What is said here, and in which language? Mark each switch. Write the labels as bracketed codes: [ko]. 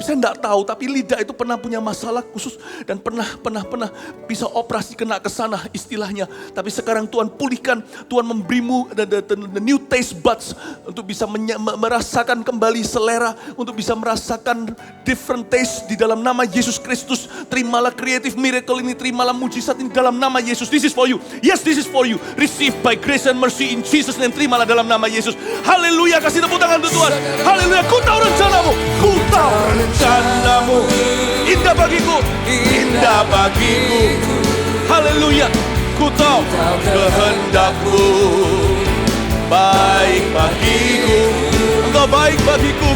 [id] Saya enggak tahu, tapi lidah itu pernah punya masalah khusus dan pernah bisa operasi kena ke sana istilahnya. Tapi sekarang Tuhan pulihkan, Tuhan memberimu [en] the new taste buds [id] untuk bisa merasakan kembali selera, untuk bisa merasakan [en] different taste [id] di dalam nama Yesus Kristus. Terimalah creative miracle ini, terimalah mujizat ini dalam nama Yesus. [en] This is for you. [id] Yes, this is for you. [en] Receive by grace and mercy in Jesus name. [id] Terimalah dalam nama Yesus. Haleluya, kasih tepuk tangan untuk Tuhan. Haleluya, ku tahu rencanamu. Ku tahu rencanamu. Indah bagiku. Indah bagiku. Haleluya, ku tahu kehendakmu. Baik bagiku. Engkau baik bagiku.